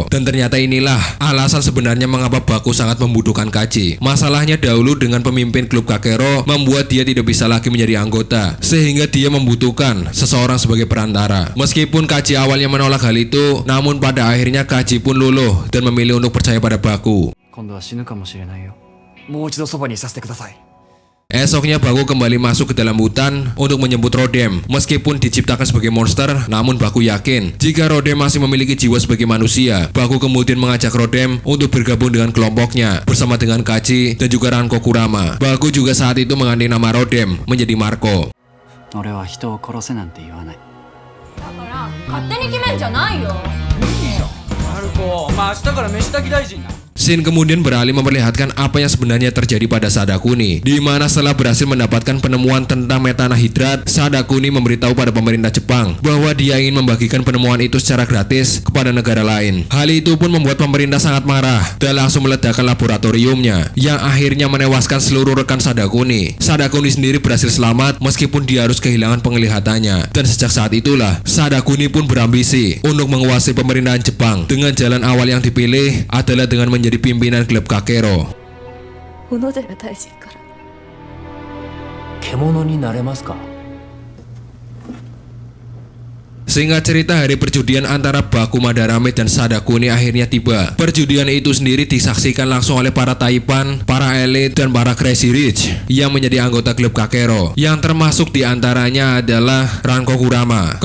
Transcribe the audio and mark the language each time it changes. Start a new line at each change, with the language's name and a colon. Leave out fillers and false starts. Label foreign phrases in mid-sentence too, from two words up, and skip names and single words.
Indonesian: Dan ternyata inilah alasan sebenarnya mengapa Baku sangat membutuhkan Kaji. Masalahnya dahulu dengan pemimpin klub Kakero membuat dia tidak bisa lagi menjadi anggota, sehingga dia membutuhkan seseorang sebagai perantara. Meskipun Kaji awalnya menolak hal itu, namun pada akhirnya Kaji pun luluh dan memilih untuk percaya pada Baku.
Japanese: 今度は死ぬかもしれないよ。もう一度そばにいさせてください。
Indonesian: Esoknya Baku kembali masuk ke dalam hutan untuk menjemput Rodem. Meskipun diciptakan sebagai monster, namun Baku yakin jika Rodem masih memiliki jiwa sebagai manusia. Baku kemudian mengajak Rodem untuk bergabung dengan kelompoknya bersama dengan Kaji dan juga Ranko Kurama. Baku juga saat itu mengganti nama Rodem menjadi Marco.
Japanese: 俺は人を殺せなんて言わない。だから勝手に決めんじゃないよ。マルコ、お前明日から飯炊き大臣な。
Indonesian: Shin kemudian beralih memperlihatkan apa yang sebenarnya terjadi pada Sadakuni, di mana setelah berhasil mendapatkan penemuan tentang metanahidrat, Sadakuni memberitahu pada pemerintah Jepang bahwa dia ingin membagikan penemuan itu secara gratis kepada negara lain. Hal itu pun membuat pemerintah sangat marah dan langsung meledakkan laboratoriumnya, yang akhirnya menewaskan seluruh rekan Sadakuni. Sadakuni sendiri berhasil selamat meskipun dia harus kehilangan penglihatannya. Dan sejak saat itulah Sadakuni pun berambisi untuk menguasai pemerintahan Jepang. Dengan jalan awal yang dipilih adalah dengan menjadi pimpinan klub Kakero.
Japanese: 小野寺大臣から獣になれますか?
Indonesian: Singkat cerita, hari perjudian antara Baku Madarame dan Sadakuni akhirnya tiba. Perjudian itu sendiri disaksikan langsung oleh para Taipan, para elit, dan para
English: Crazy Rich
Indonesian: yang menjadi anggota klub Kakero. Yang termasuk diantaranya adalah Ranko Kurama.